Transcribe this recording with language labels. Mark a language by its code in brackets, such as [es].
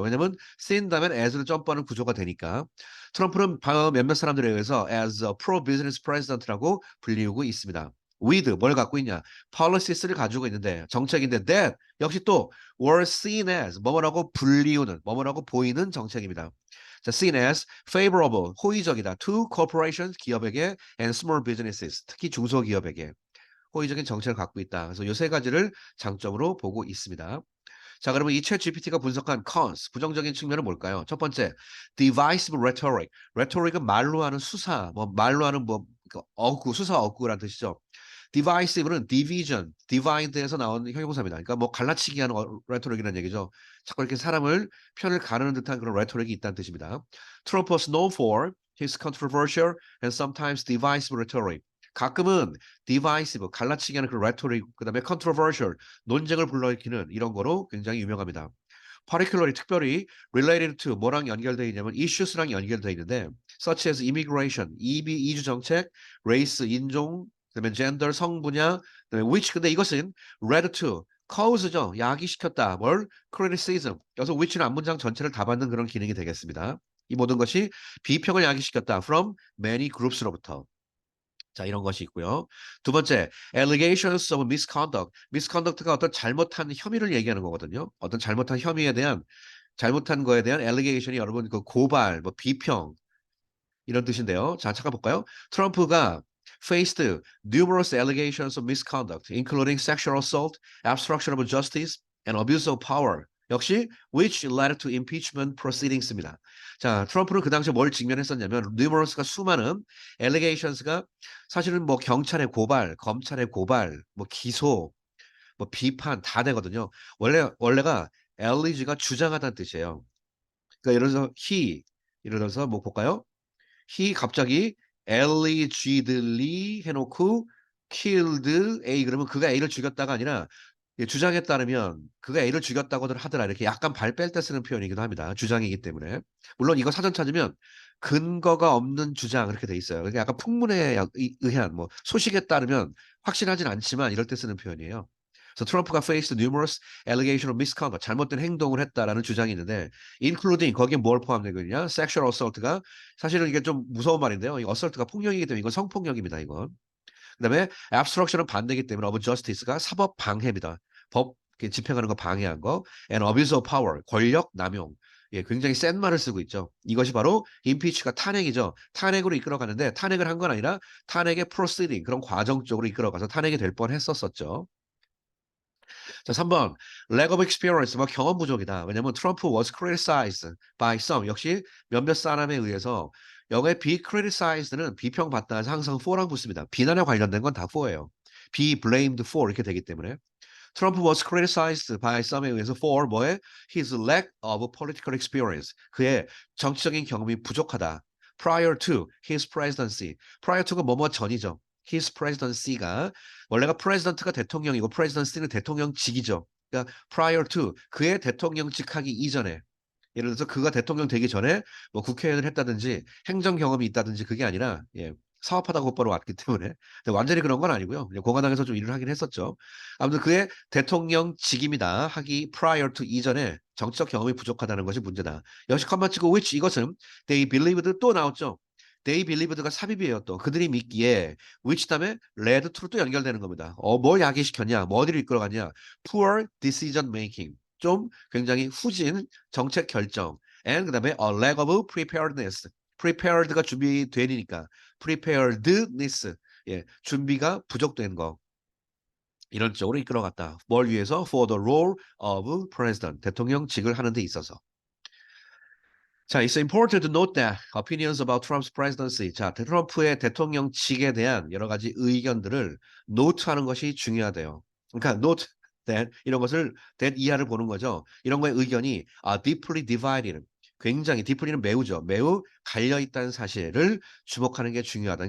[ko] 왜냐면 seen 다음엔 as로 점프하는 구조가 되니까 트럼프는 몇몇 사람들에 의해서 [en] as a pro business president [ko] 라고 불리우고 있습니다. with 뭘 갖고 있냐? policies,를 가지고 있는데 정책인데 that 역시 또 [en] were seen as [ko] 뭐뭐라고 불리우는 뭐뭐라고 보이는 정책입니다. [en] 자, seen as favorable, [ko] 호의적이다. [en] to corporations, [ko] 기업에게 [en] and small businesses, [ko] 특히 중소기업에게 호의적인 정책을 갖고 있다. 그래서 이 세 가지를 장점으로 보고 있습니다. 자, 그러면 이 챗 GPT가 분석한 cons, 부정적인 측면은 뭘까요? 첫 번째, [en] divisive rhetoric. [ko] rhetoric은 말로 하는 수사, 뭐 말로 하는 뭐 어구, 수사 어구라는 뜻이죠. divisive는 division, divide에서 나온 형용사입니다. 그러니까 뭐 갈라치기 하는 rhetoric이라는 얘기죠. 자꾸 이렇게 사람을 편을 가르는 듯한 그런 rhetoric이 있다는 뜻입니다. [en] Trump was known for his controversial and sometimes divisive rhetoric. [ko] 가끔은 divisive, 갈라치기 하는 그런 rhetoric, 그다음에 controversial, 논쟁을 불러일으키는 이런 거로 굉장히 유명합니다. particularly 특별히 related to 뭐랑 연결되어 있냐면 issues랑 연결되어 있는데 [en] such as immigration, [ko] 이주 정책, race, 인종, 그다음에 gender, 성 분야, 그다음에 which 근데 이것은 led to cause죠. 야기시켰다. 뭘? criticism. 여기서 which는 앞문장 전체를 다 받는 그런 기능이 되겠습니다. 이 모든 것이 비평을 야기시켰다. [en] from many groups로부터. [ko] 자, 이런 것이 있고요. 두 번째, [en] allegations of misconduct. [ko] misconduct가 어떤 잘못한 혐의를 얘기하는 거거든요. 어떤 잘못한 혐의에 대한 잘못한 거에 대한 allegation이 여러분 그 고발, 뭐 비평 이런 뜻인데요. 자, 잠깐 볼까요? [en] 트럼프가 faced numerous allegations of misconduct, including sexual assault, obstruction of justice, and abuse of power. [ko] 역시 [en] which led to impeachment proceedings입니다. [ko] 자, 트럼프는 그 당시에 뭘 직면했었냐면 numerous가 수많은 allegations가 사실은 뭐 경찰의 고발, 검찰의 고발, 뭐 기소, 뭐 비판 다 되거든요. 원래가 allege가 주장하다는 뜻이에요. 그러니까 예를 들어서 예를 들어서 뭐 볼까요? 갑자기 allegedly 해놓고 [en] killed A [ko] 그러면 그가 A를 죽였다가 아니라 주장에 따르면 그가 A를 죽였다고들 하더라 이렇게 약간 발 뺄 때 쓰는 표현이기도 합니다. 주장이기 때문에. 물론 이거 사전 찾으면 근거가 없는 주장 이렇게 돼 있어요. 그러니까 약간 풍문에 의한 뭐 소식에 따르면 확실하진 않지만 이럴 때 쓰는 표현이에요. 그래서 트럼프가 [en] faced numerous allegation of misconduct [ko] 잘못된 행동을 했다라는 주장이 있는데 including 거기에 뭘 포함되거든요. [en] sexual assault [ko] 가 사실은 이게 좀 무서운 말인데요. 이 assault가 폭력이기 때문에 이건 성폭력입니다. 이건. 그다음에 obstruction은 반대이기 때문에 [en] of justice [ko] 가 사법 방해입니다. 법 집행하는 거 방해한 거. [en] and abuse of power [ko] 권력 남용. 예, 굉장히 센 말을 쓰고 있죠. 이것이 바로 impeach가 탄핵이죠. 탄핵으로 이끌어가는데 탄핵을 한 건 아니라 탄핵의 proceeding 그런 과정 쪽으로 이끌어가서 탄핵이 될 뻔했었었죠. 자, 3번. lack of experience, 뭐 경험 부족이다. 왜냐면 [en] 트럼프 was criticized by some. [ko] 역시 몇몇 사람에 의해서 영어의 be criticized는 비평받다 해서 항상 for랑 붙습니다. 비난에 관련된 건 다 for예요. [en] be blamed for [ko] 이렇게 되기 때문에. [en] 트럼프 was criticized by some에 의해서 for 뭐에? his lack of political experience. [ko] 그의 정치적인 경험이 부족하다. [en] prior to his presidency. [ko] prior to가 뭐뭐 전이죠. his presidency가 원래가 president가 대통령이고 presidency는 대통령직이죠. 그러니까 prior to 그의 대통령직 하기 이전에 예를 들어서 그가 대통령 되기 전에 뭐 국회의원을 했다든지 행정 경험이 있다든지 그게 아니라 예, 사업하다 곧바로 왔기 때문에 근데 완전히 그런 건 아니고요. 공화당에서 좀 일을 하긴 했었죠. 아무튼 그의 대통령직입니다. 하기 prior to 이전에 정치적 경험이 부족하다는 것이 문제다. 역시 컴마 치고 which 이것은 [en] they believed [ko] 또 나왔죠. they believed가 삽입이에요 또. 그들이 믿기에 which 다음에 [en] led to [ko] 로 또 연결되는 겁니다. 뭘 야기시켰냐? 뭐 어디를 이끌어갔냐? [en] poor decision making. [ko] 좀 굉장히 후진 정책 결정. [en] and [ko] 그다음에 [en] a lack of preparedness. [ko] prepared가 준비되니까 preparedness. 예, 준비가 부족된 거. 이런 쪽으로 이끌어갔다. 뭘 위해서? [en] For the role of president. [ko] 대통령직을 하는 데 있어서. [en] 자, it's important to note that opinions about Trump's presidency. [ko] 자, 트럼프의 대통령직에 대한 여러 가지 의견들을 노트하는 것이 중요하대요. 그러니까 note that 이런 것을 that 이하를 보는 거죠. 이런 거의 의견이 [en] deeply divided. [ko] 굉장히 디플리는 매우죠. 매우 갈려 있다는 사실을 주목하는 게 중요하다.